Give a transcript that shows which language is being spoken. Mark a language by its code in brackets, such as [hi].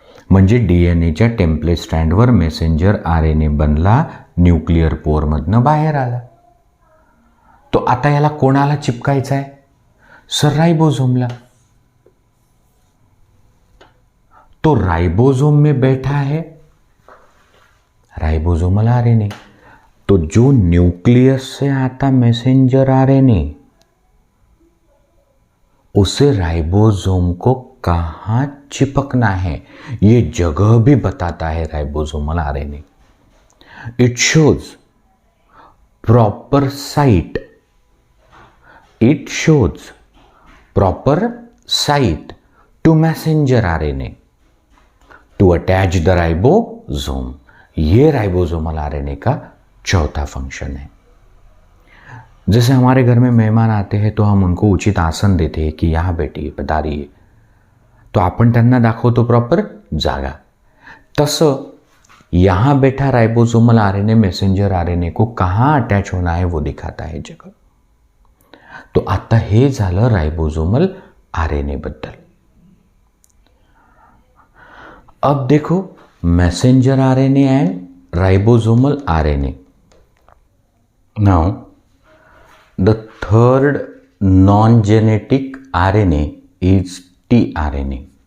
[mr] म्हणजे डीएनएच्या template स्ट्रँडवर messenger RNA बनला, nuclear पोअरमधनं बाहेर आला. तो आता याला कोणाला चिपकायचा आहे? सर राइबोसोमला. [hi] तो राइबोसोम में बैठा है राइबोसोमल आरएनए. तो जो न्यूक्लियस से आता मैसेंजर आरएनए, उसे राइबोसोम को कहां चिपकना है ये जगह भी बताता है ribosomal RNA. [en] It shows proper site. It shows proper site to messenger RNA to attach the ribosome. [hi] ये राइबोसोमल आरएनए का चौथा फंक्शन है. जैसे हमारे घर में मेहमान आते हैं तो हम उनको उचित आसन देते हैं कि यहाँ बैठिए, पधारिए, [mr] तो आपण त्यांना दाखवतो प्रॉपर जागा. [hi] तसं यहाँ बैठा राइबोसोमल आरएनए मैसेंजर आरएनए को कहाँ अटैच होना है वो दिखाता है जगह. [mr] तो आता हे झालं राइबोसोमल आरएनए बद्दल. [hi] अब देखो messenger RNA and ribosomal RNA. [en] Now the third non genetic RNA is tRNA.